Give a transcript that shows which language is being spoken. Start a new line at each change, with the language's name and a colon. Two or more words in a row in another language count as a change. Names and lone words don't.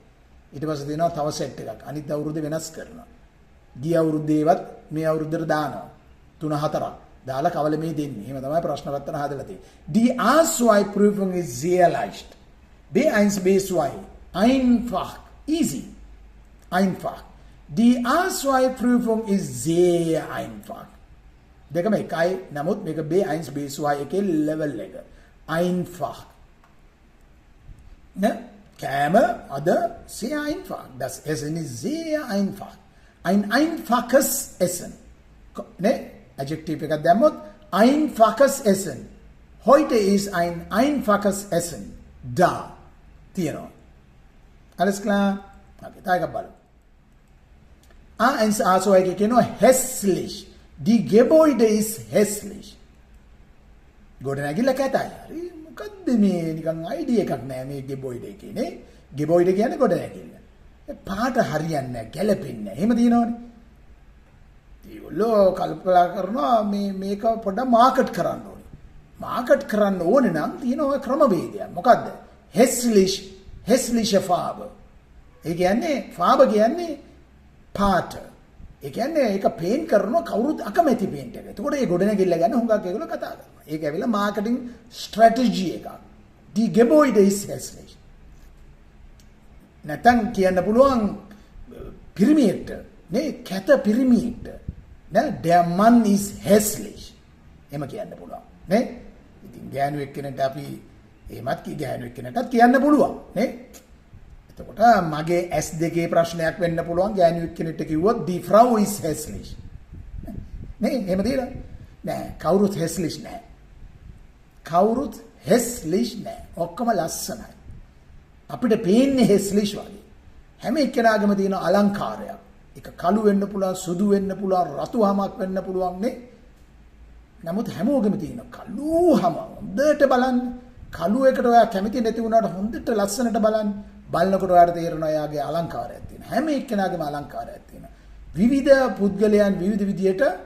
Sinhala: ඊට පස්සේ තියෙනවා තව සෙට් එකක්. අනිත් අවුරුද්දේ වෙනස් කරනවා. ගිය අවුරුද්දේවත් මේ අවුරුද්දට දානවා. 3-4ක්. දාලා කවල මේ දෙන්නේ. එහෙම තමයි ප්‍රශ්න පත්‍ර හදලා තියෙන්නේ.
German: Die A2 Prüfung ist sehr leicht. B1 B2 einfach easy. Einfach. Die A2 Prüfung ist sehr einfach.
Sinhala: දෙකම එකයි. නමුත් මේක B1 B2 එකේ level එක.
German: Einfach. Ne? Käme oder sehr einfach. Das Essen ist sehr einfach. Ein einfaches Essen. Ne?
Sinhala: Adjektiv එකක් දැම්මොත්
German: einfaches Essen. Heute ist ein einfaches Essen da.
Sinhala: තියෙනවා.
German: Alles klar?
Sinhala: Okay, da එකක් බලමු. A1 A2 එකේ කියනවා hässlich.
German: Die Gebäude ist hässlich.
Sinhala: ගොඩනැගිල්ල කැතයි. හරි මොකද්ද මේ නිකන් අයිඩියා එකක් නෑ මේ Gebäude එකේ නේ. Gebäude කියන්නේ ගොඩනැගිල්ල. පාට හරියන්නේ නෑ, ගැලපෙන්නේ නෑ. එහෙම තියෙනවනේ. ඒගොල්ලෝ කල්පනා කරනවා මේක පොඩ්ඩක් මාකට් කරන්න ඕනේ. මාකට් කරන්න ඕනේ නම් තියෙනවා ක්‍රමවේදයක්. මොකද්ද?
German: hässliche Farbe.
Sinhala: ඒ කියන්නේ Farbe කියන්නේ පාට. ඒ කියන්නේ ඒක පේන්ට් කරනවා කවුරුත් අකමැති පේන්ට් එක. එතකොට ඒ ගොඩනැගිල්ල ගැන හුඟක් ඒගොල්ලෝ කතා කරනවා. ඒක ඇවිල්ලා මාකටිං ස්ට්‍රැටජි එකක්.
German: Die Gebäude ist hässlich.
Sinhala: නැත්නම් කියන්න පුළුවන් පිරිමියෙක්ට නේ කැත පිරිමියෙක්ට නේ
German: der Mann is hässlich
Sinhala: එම කියන්න පුළුවන් නේ ඉතින් ගෑනු එක්කෙනෙක්ට අපි එහෙමත් ගෑනු එක්කෙනෙක්ටත් කියන්න පුළුවන් නේ එතකොට මගේ S2 ප්‍රශ්නයක් වෙන්න පුළුවන් ගෑනු එක්කෙනෙක්ට කිව්වොත්
German: die Frau is hässlich
Sinhala: නේ එහෙම දෙයද නෑ කවුරුත් hässlich නෑ කවුරුත් hässlich නෑ ඔක්කොම ලස්සනයි අපිට පේන්නේ hässlich වගේ හැම එක්කෙනාගේම තියෙන අලංකාරයක් ඒක කළු වෙන්න පුළුවන් සුදු වෙන්න පුළුවන් රතු හමක් වෙන්න පුළුවන් නේ නමුත් හැමෝගෙම තියෙන කළු හම හොඳට බලන්න කළු එකට ඔයා කැමති නැති වුණාට හොඳට ලස්සනට බලන්න බලනකොට ඔයාට තේරෙනවා එයාගේ අලංකාරයක් තියෙනවා හැම එක්කෙනාගේම අලංකාරයක් තියෙනවා විවිධ පුද්ගලයන් විවිධ විදියට